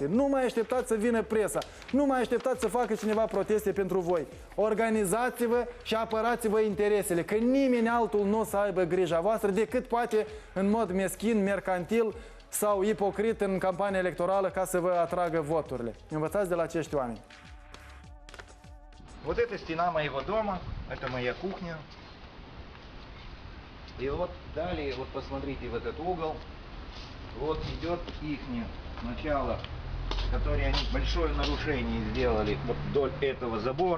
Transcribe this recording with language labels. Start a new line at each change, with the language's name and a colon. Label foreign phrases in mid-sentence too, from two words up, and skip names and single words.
Romanian: Nu mai așteptați să vină presa, nu mai așteptați să facă cineva proteste pentru voi. Organizați-vă și apărați-vă interesele, că nimeni altul nu o să aibă grija voastră decât poate în mod meschin, mercantil sau ipocrit în campania electorală ca să vă atragă voturile. Învățați de la acești oameni.
Russian: Вот это стена моего дома, это моя кухня. И вот далее, вот посмотрите в этот угол, вот идет их начало, которое они большое нарушение сделали вот вдоль этого забора.